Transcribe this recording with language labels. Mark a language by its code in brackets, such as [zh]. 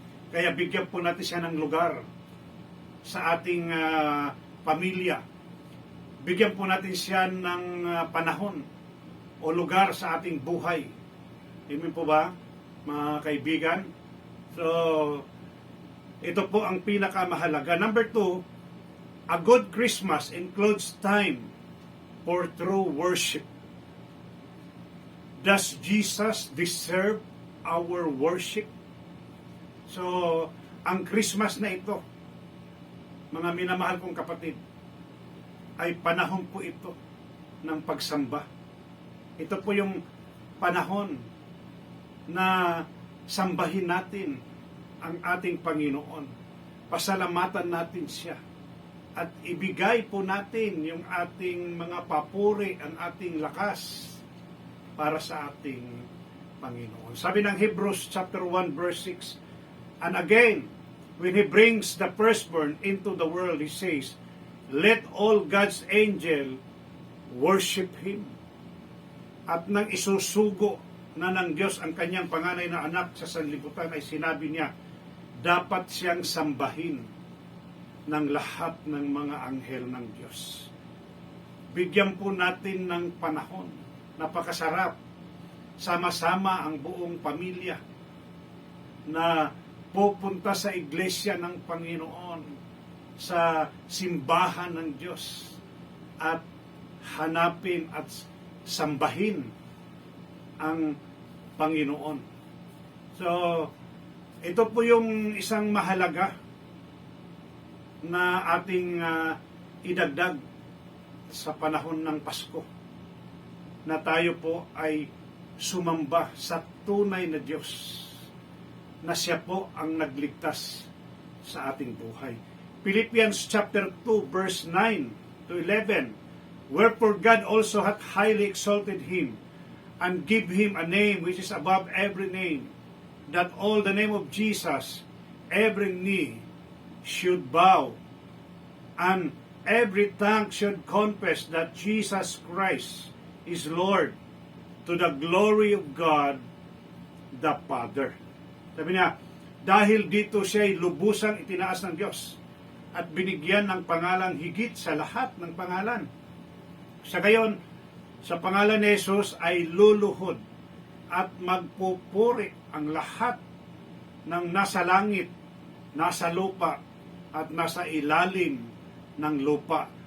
[tl] Kaya bigyan po natin siya ng lugar sa ating pamilya. Bigyan po natin siya ng panahon o lugar sa ating buhay. Amen po ba, mga kaibigan? So, ito po ang pinakamahalaga. [en] Number 2, a good Christmas includes time for true worship. Does Jesus deserve our worship? [tl] So, ang Christmas na ito, mga minamahal kong kapatid, ay panahon po ito ng pagsamba. Ito po yung panahon na sambahin natin ang ating Panginoon. Pasalamatan natin siya. At ibigay po natin yung ating mga papuri, ang ating lakas para sa ating Panginoon. Sabi ng [en] Hebrews chapter 1 verse 6, and again, when He brings the firstborn into the world, He says, let all God's angel worship Him. [tl] At nang isusugo na ng Diyos ang kanyang panganay na anak sa sanlibutan, ay sinabi niya, dapat siyang sambahin ng lahat ng mga anghel ng Diyos. Bigyan po natin ng panahon. Napakasarap. Sama-sama ang buong pamilya na pupunta sa iglesia ng Panginoon, sa simbahan ng Diyos, at hanapin at sambahin ang Panginoon. So, ito po yung isang mahalaga na ating idagdag sa panahon ng Pasko, na tayo po ay sumamba sa tunay na Diyos, na siya po ang nagligtas sa ating buhay. [en] Philippians chapter 2 verse 9 to 11, wherefore God also hath highly exalted Him, and give Him a name which is above every name, that all the name of Jesus, every knee should bow, and every tongue should confess that Jesus Christ is Lord, to the glory of God the Father. [tl] Sabi niya, dahil dito siya'y lubusang itinaas ng Diyos at binigyan ng pangalang higit sa lahat ng pangalan. Sa gayon, sa pangalan ni Jesus ay luluhod at magpupuri ang lahat ng nasa langit, nasa lupa, at nasa ilalim ng lupa.